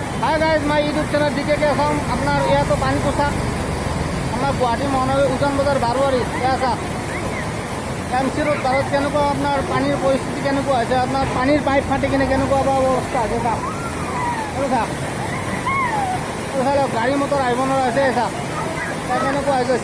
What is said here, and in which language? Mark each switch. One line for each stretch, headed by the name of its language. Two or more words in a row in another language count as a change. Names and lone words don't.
Hindi: हाय गाइस, मैं यूट्यूब चैनल डीके के असम
Assamese: আপনার ইয়াতো পানী পোশাক আমাৰ গুৱাহাটী মহানগৰী উজান বজাৰ বাৰোৱাৰীত আছে এমচি ৰোড বাৰত কেনেকুৱা আপোনাৰ পানীৰ পৰিস্থিতি কেনেকুৱা হৈছে আপোনাৰ পানীৰ পাইপ ফাটি কিনে কেনেকুৱা অৱস্থা হৈছে চাওক গাড়ী মটৰ আহিব নোৱাৰা হৈছে চাওক কেনেকুৱা হৈ গৈছে।